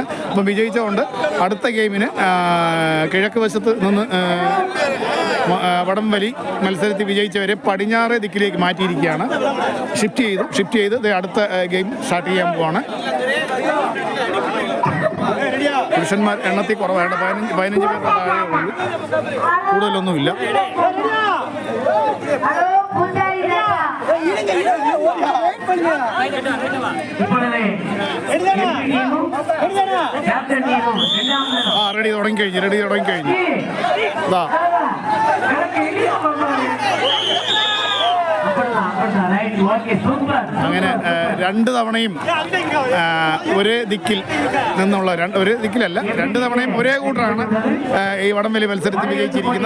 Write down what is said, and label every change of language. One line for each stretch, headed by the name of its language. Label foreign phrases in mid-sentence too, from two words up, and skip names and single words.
Malayalam: അപ്പം വിജയിച്ചതുകൊണ്ട് അടുത്ത ഗെയിമിന് കിഴക്ക് വശത്ത് നിന്ന് വടംവലി മത്സരത്തിൽ വിജയിച്ചവരെ പടിഞ്ഞാറേ ദിക്കിലേക്ക് മാറ്റിയിരിക്കുകയാണ്. ഷിഫ്റ്റ് ചെയ്ത് അടുത്ത ഗെയിം സ്റ്റാർട്ട് ചെയ്യാൻ പോവാണ്. പുരുഷന്മാർ എണ്ണത്തിൽ കുറവാണ്. 15 പേരുടെ താഴെ ഉള്ളൂ, കൂടുതലൊന്നുമില്ല.
Tamil: இப்பொழுது கேப்டன் டீமும் இரண்டாவது
Malayalam: ആ റെഡി തുടങ്ങിക്കഴിഞ്ഞു ഇതാ അങ്ങനെ രണ്ട് തവണയും ഒരേ ദിക്കിൽ നിന്നുള്ള ഒരു ദിക്കിലല്ല രണ്ട് തവണയും ഒരേ കൂട്ടറാണ് ഈ വടംവലി മത്സരത്തിൽ വിജയിച്ചിരിക്കുന്നത്.